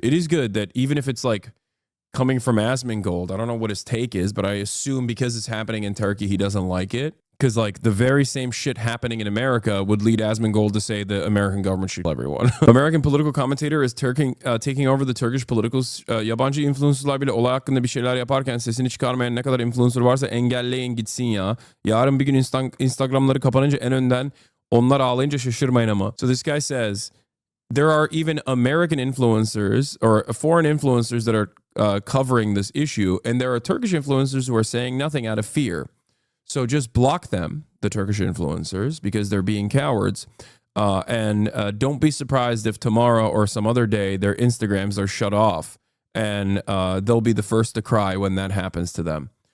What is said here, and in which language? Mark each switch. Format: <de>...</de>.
<en>It is good that even if it's like coming from Asmongold, I don't know what his take is, but I assume because it's happening in Turkey, he doesn't like it. Because like the very same shit happening in America would lead Asmongold to say the American government should kill everyone. American political commentator is taking over the Turkish politicals.</en> <tr>Yabancı influencerlar bile olay hakkında bir şeyler yaparken sesini çıkarmayan ne kadar influencer varsa engelleyin gitsin ya. Yarın bir gün Instagram'ları kapanınca en önden onlar ağlayınca şaşırmayın ama.</tr> <en>So this guy says there are even American influencers or foreign influencers that are covering this issue, and there are Turkish influencers who are saying nothing out of fear. So just block them, the Turkish influencers, because they're being cowards. And don't be surprised if tomorrow or some other day their Instagrams are shut off, and they'll be the first to cry when that happens to them.</en>